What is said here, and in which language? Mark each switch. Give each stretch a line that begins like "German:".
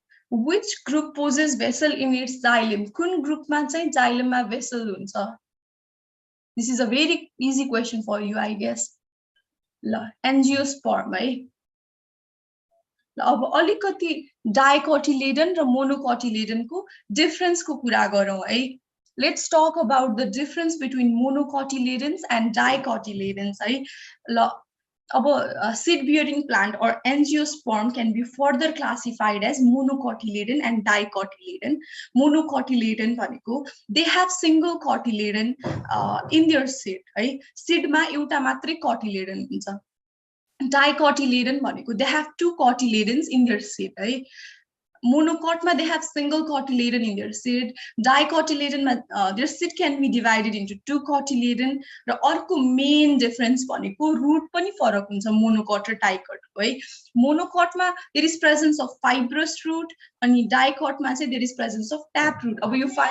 English: Which group poses vessel in its xylem?
Nepali: Kun group ma chai xylem ma vessel huncha?
English: This is a very easy question for you, I guess. Angiosperm, right?
Nepali: अब अलिकति dicotyledon र monocotyledon को difference को कुरा गरौं है
English: Let's talk about the difference between monocotyledons and dicotyledons है ल अब seed bearing plant or angiosperm can be further classified as monocotyledon and dicotyledon. Monocotyledon भनेको they have single cotyledon in their seed है
Nepali: seed मा एउटा मात्रै cotyledon हुन्छ
English: dicotyledon भनेको they have two cotyledons in their seed है monocot ma they have single cotyledon in their seed dicotyledon ma their seed can be divided into two cotyledon र अर्को main difference भनेको root पनि फरक हुन्छ monocot र dicot को है monocot मा there is presence of fibrous root अनि dicot मा चाहिँ there is presence of tap root अब यो